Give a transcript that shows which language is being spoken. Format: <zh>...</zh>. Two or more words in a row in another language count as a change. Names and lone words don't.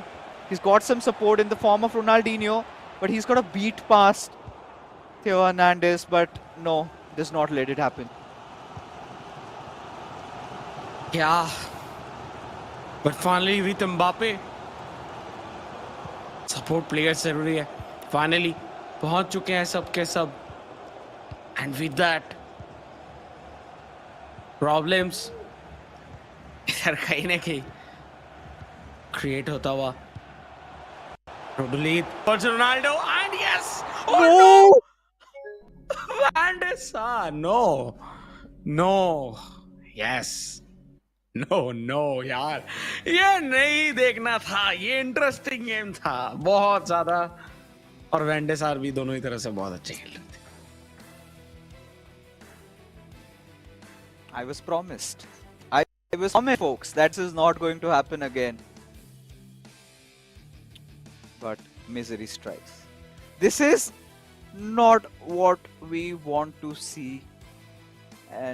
<en>He's got some support in the form of Ronaldinho, but he's got a beat past Theo Hernandez, but no, does not let it happen. Yeah, but finally with Mbappe, support players</en> <hi>जरूरी है. Finally पहुंच चुके हैं सब के सब,</hi> <en>and with that problems</en> <hi>इधर कहीं ना कहीं create होता हुआ.</hi> <en>Rodolid towards Ronaldo, and yes! Oh no! Van der Sar, no, yes.</en> <hi>No यार, ये नहीं देखना था. ये इंटरेस्टिंग गेम था बहुत ज्यादा, और वैन डे सार भी दोनों ही तरह से बहुत अच्छे खेल रहे थे.</hi> <en>I was promised, folks, that is not going to happen again. But misery strikes. This is not what we want to see.</en>